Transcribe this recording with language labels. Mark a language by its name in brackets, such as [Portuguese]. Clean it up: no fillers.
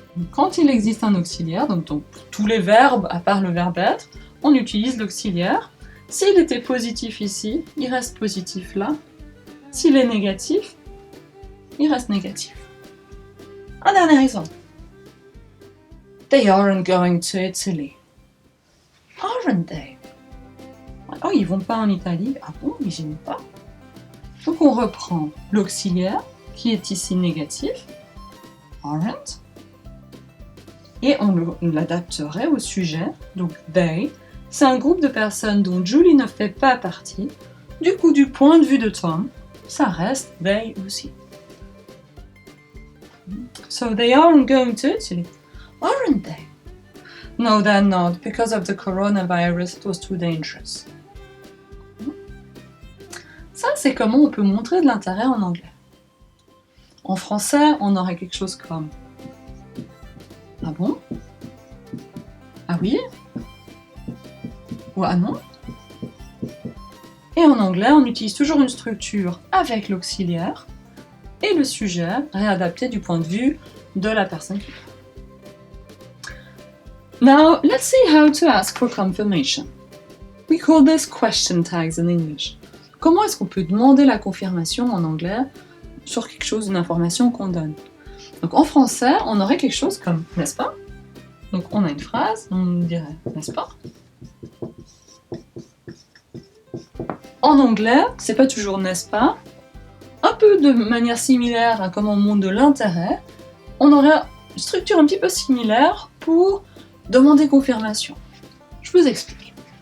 [French] Quand il existe un auxiliaire, donc pour tous les verbes à part le verbe être, on utilise l'auxiliaire. S'il était positif ici, il reste positif là. S'il est négatif, il reste négatif. Un dernier exemple. [English] They aren't going to Italy. Aren't they? [French] Oh, ils vont pas en Italie. Ah bon, ils n'y vont pas. Donc on reprend l'auxiliaire, qui est ici négatif. Aren't. Et on l'adapterait au sujet. Donc they, c'est un groupe de personnes dont Julie ne fait pas partie. Du coup, du point de vue de Tom, ça reste they aussi. [English] So they aren't going to Italy, aren't they? No, they're not. Because of the coronavirus, it was too dangerous. [French] Ça, c'est comment on peut montrer de l'intérêt en anglais. En français, on aurait quelque chose comme ah bon? Ah oui? Ou ah non? Et en anglais, on utilise toujours une structure avec l'auxiliaire et le sujet réadapté du point de vue de la personne qui parle. [English] Now, let's see how to ask for confirmation. We call this question tags in English. [French] Comment est-ce qu'on peut demander la confirmation en anglais sur quelque chose, une information qu'on donne? Donc en français, on aurait quelque chose comme « n'est-ce pas ?» Donc on a une phrase, on dirait « n'est-ce pas ?» En anglais, c'est pas toujours « n'est-ce pas ?» Un peu de manière similaire à comment on montre de l'intérêt, on aurait une structure un petit peu similaire pour demander confirmation. Je vous explique.